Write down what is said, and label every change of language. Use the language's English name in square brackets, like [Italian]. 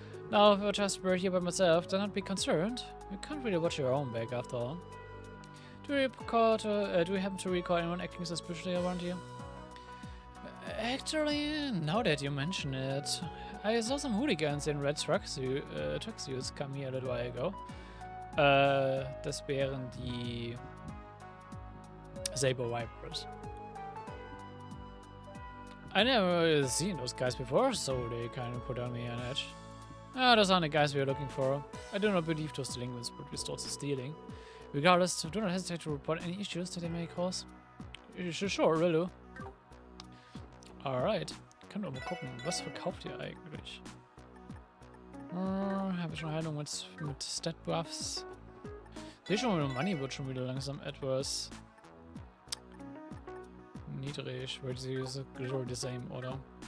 [English] Now, if I just were here by myself, then I'd be concerned. You can't really watch your own back after all. Do you happen to recall anyone acting suspiciously around you? Actually, now that you mention it, I saw some hooligans in red tuxedos come here a little while ago. [German] Das wären die Saber Vipers. [English] I never seen those guys before, so they kind of put on me an edge. Those aren't the guys we are looking for. I do not believe those delinquents would resort to stealing. Regardless, do not hesitate to report any issues that they may cause. Sure, will do. Alright. [German] Können wir mal gucken, was verkauft ihr eigentlich? Habe ich schon Heilung mit Stat Buffs? Sehe schon, mein Money wird schon wieder langsam etwas niedrig, weil sie ist genau [English] the same, [German] oder?